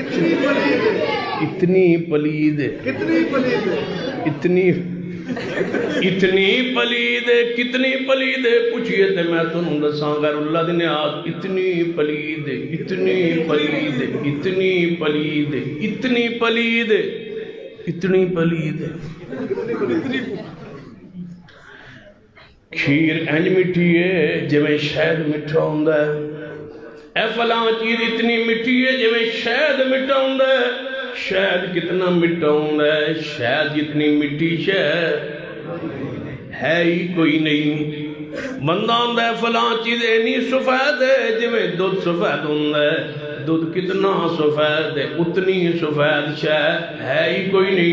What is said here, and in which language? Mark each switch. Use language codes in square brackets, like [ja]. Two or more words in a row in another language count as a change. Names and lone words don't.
[pa] اتنی پلید ہے اتنی پلید ہے کتنی پلید ہے پوچھئے تے میں تنہوں دساں غیر اللہ دی نیاز اتنی پلید ہے اتنی پلید ہے اتنی پلید ہے اتنی پلید ہے اتنی پلید ہے کھیر انج مٹھی ہے جویں شہد مٹھا ہوندا ہے اے فلاں چیز اتنی مٹھی ہے جویں شہد مٹھا ہوندا ہے شہد کتنا مٹھا ہوندا ہے شہد جتنی مٹھی شہد ہے ہی کوئی نہیں بندہ ہوندا ہے فلاں چیز اینی سفید ہے جویں دودھ سفید ہوندا ہے دودھ کتنا سفید ہے اتنی سفید شہد ہے ہی کوئی نہیں